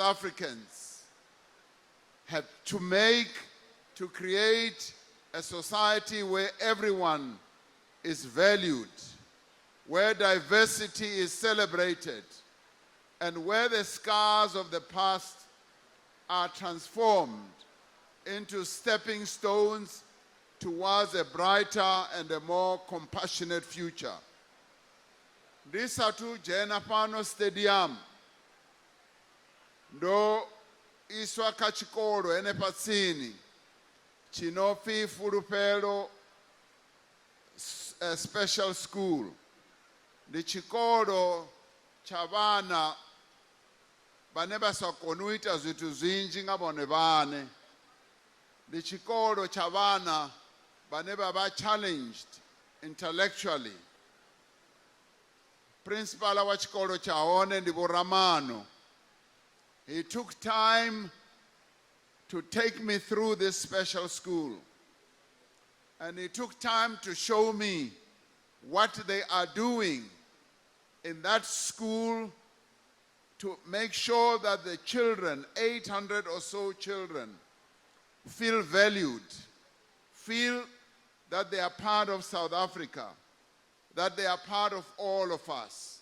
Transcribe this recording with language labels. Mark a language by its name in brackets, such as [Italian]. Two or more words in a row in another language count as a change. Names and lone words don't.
[English] Africans have to make to create a society where everyone is valued, where diversity is celebrated, and where the scars of the past are transformed into stepping stones towards a brighter and a more compassionate future. [Venda] Ndisathu jena pano stadium ndo iswa kha chikolo ene patsini chinofi Fulufhelo special school. Ndi chikolo cha vana vane va sa koni u ita zwithu zwinzhi nga vhone vhaṋe. Ndi chikolo cha vana vane va vha [English] challenged intellectually. [Venda] Principal wa chikolo cha hone ndi Vho Ramano. [English] He took time to take me through this special school. And he took time to show me what they are doing in that school to make sure that the children, 800 or so children, feel valued, feel that they are part of South Africa, that they are part of all of us.